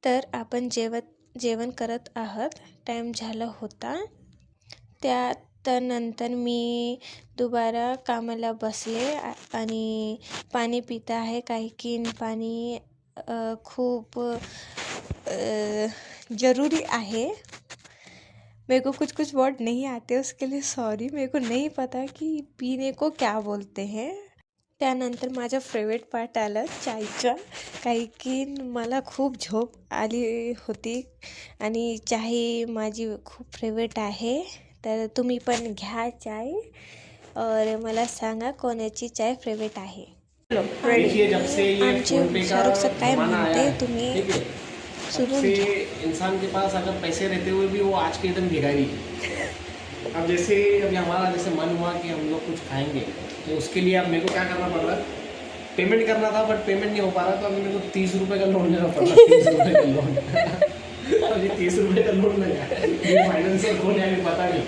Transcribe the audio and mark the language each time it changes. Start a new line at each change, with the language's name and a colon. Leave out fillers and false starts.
Marathi: तर आपण जेवण करत आहात, टाईम झाला होता. त्यानंतर मी दुबारा कामाला बसले आणि पाणी पित आहे, काही की पाणी खूप ज़रूरी आहे.
Hindi: मेरे को कुछ वर्ड नहीं आते, उसके लिए सॉरी. मेरे को नहीं पता कि पीने को क्या बोलते हैं.
Marathi: त्यानंतर माझा फेवरेट पार्ट आला चायचा, काही की मला खूप झोप आली होती आणि चाय माझी खूप फेवरेट आहे. तर तुम्ही पण घ्या चाय और मला सांगा कोणाची चाय फेवरेट आहे. आमचे शाहरुख सर काय म्हणते तुम्ही सुनून घ्या.
Hindi: इंसान के पास अगर पैसे रहते हुए भी वो आज के दिन भिखारी है. अब जैसे अभी हमारा जैसे मन हुआ कि हम लोग कुछ खाएंगे, तो उसके लिए अब मेरे को क्या करना पड़ रहा है, पेमेंट करना था बट पेमेंट नहीं हो पा रहा, तो अभी मेरे को 30 रुपये का लोन लेना पड़ रहा है. 30 रुपये का लोन. अभी 30 रुपये का लोन लगा, फाइनेंशियल कौन है अभी पता नहीं.